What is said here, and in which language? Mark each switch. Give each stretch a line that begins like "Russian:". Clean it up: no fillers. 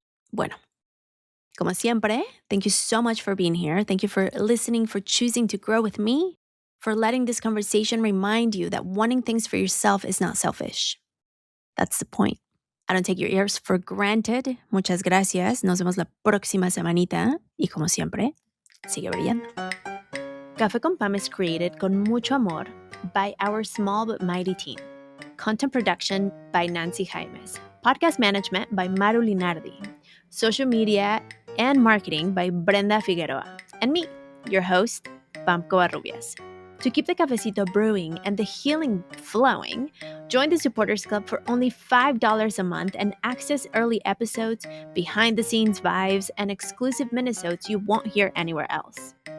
Spanish: Bueno, como siempre,
English: thank you so much for being here. Thank you for listening, for choosing to grow with me, for letting this conversation remind you that wanting things for yourself is not selfish. That's the point. I don't take your ears for granted.
Spanish: Muchas gracias. Nos vemos la próxima semanita. Y como siempre, sigue brillando.
English: Café con Pam is created
Spanish: con mucho amor
English: by our small but mighty team. Content production by Nancy Jaimes. Podcast management by Maru Linardi. Social media and marketing by Brenda Figueroa. And me, your host, Pam Covarrubias. To keep the cafecito brewing and the healing flowing, join the Supporters Club for only $5 a month and access early episodes, behind-the-scenes vibes, and exclusive minisodes you won't hear anywhere else.